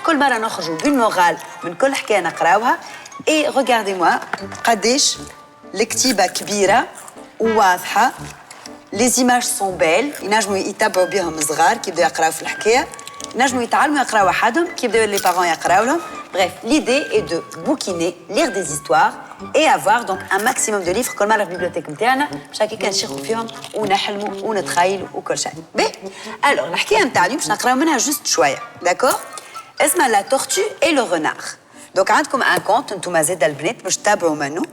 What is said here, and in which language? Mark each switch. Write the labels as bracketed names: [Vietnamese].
[Arabic] كل مرة نخرجوا بالمورال من كل حكاية نقراوها. [French] Et regardez-moi [Arabic] قداش الكتيبة كبيرة وواضحة. [French] Les images sont belles. [Arabic] ينجموا يتابعوا بهم صغار كي يبداو يقراو في الحكايه. ينجموا يتعلموا يقراو وحدهم كي يبداو [French] les parents [Arabic] يقراو لهم. [French] Bref, l'idée est de bouquiner, lire des histoires et avoir donc un maximum de livres [Arabic] كل مرة في البيبليوتيك نتاعنا باش هكا كنشيخوا فيهم ونحلموا ونتخيلوا وكل شيء. باهي. alors الحكايه نتاع اليوم باش نقراو منها جوست شويه. [French] d'accord. [Arabic] اسمها La tortue et le renard. donc عندكم [French] un conte [Arabic] انتوما زاد البنات باش تتابعوا منه.